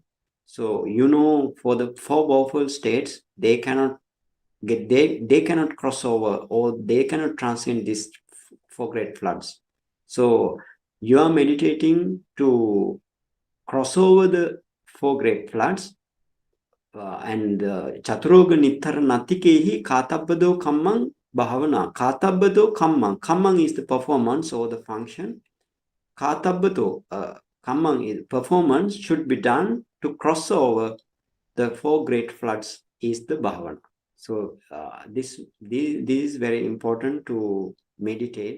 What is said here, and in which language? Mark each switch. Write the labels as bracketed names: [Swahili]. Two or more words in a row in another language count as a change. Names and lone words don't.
[English] So, for the four powerful states, they cannot they cannot cross over, or they cannot transcend these four great floods. So, you are meditating to cross over the four great floods, and [Pali] Chaturoga Nittara Natikehi Katabbado Kammang Bhavana. Katabbado Kammang. [English] Kammang is the performance or the function. [Pali] Katabbado Kammang [English] is performance should be done to cross over the four great floods is the Bhavana. So this is very important to meditate.